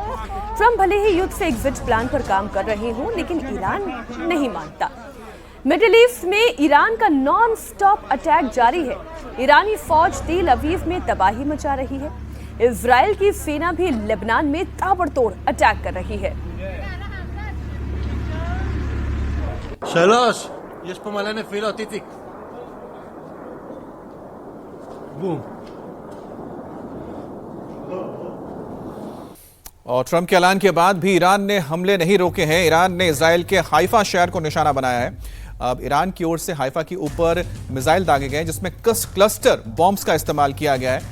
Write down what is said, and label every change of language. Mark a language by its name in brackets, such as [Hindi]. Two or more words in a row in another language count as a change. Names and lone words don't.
[Hindi] ट्रंप भले ही युद्ध से [English] exit plan [Hindi] पर काम कर रहे हों, लेकिन ईरान नहीं मानता। मिडिल ईस्ट में ईरान का [English] non stop attack [Hindi] जारी है। ईरानी फौज तेल अवीव में तबाही मचा रही है। इजराइल की सेना भी लेबनान में ताबड़तोड़ अटैक कर रही है। [Hebrew] שלוש, יש פה מלא נפילות, איציק. בום. [Hindi] और ट्रंप के ऐलान के बाद भी ईरान ने हमले नहीं रोके हैं। ईरान ने इजराइल के हाइफा शहर को निशाना बनाया है। अब ईरान की ओर से हाइफा के ऊपर मिसाइल दागे गए जिसमें [English] cluster bombs [Hindi] का इस्तेमाल किया गया है।